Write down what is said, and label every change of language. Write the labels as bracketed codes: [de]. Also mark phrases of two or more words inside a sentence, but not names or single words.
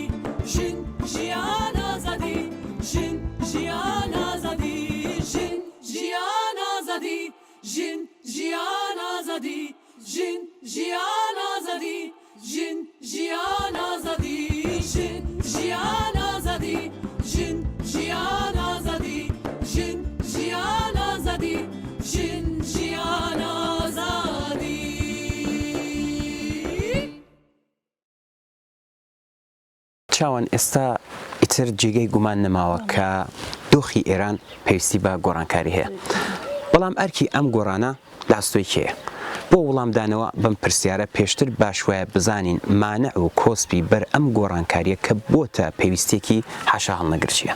[ckb] جن جیان آزادی جن جیان آزادی جن جیان آزادی جن جیان آزادی جن جیان آزادی جن جیان آزادی جن جیان آزادی جن جیان آزادی جن جیان آزادی جن جیان آزادی چاوان ئێستا ئیتر جێگەی گومان نەماوە کە دۆخی ئێران پێویستی بە گۆڕانکاری هەیە بەڵام ئەرکی ئەم گۆڕانە لاستۆی کێیە بۆ وەڵامدانەوە بەم پرسیارە پێشتر باش وایە بزانین مانع و کۆسپی بەر ئەم گۆڕانکاریە کە بۆتە پێویستێکی حاشا هەڵنەگرچیە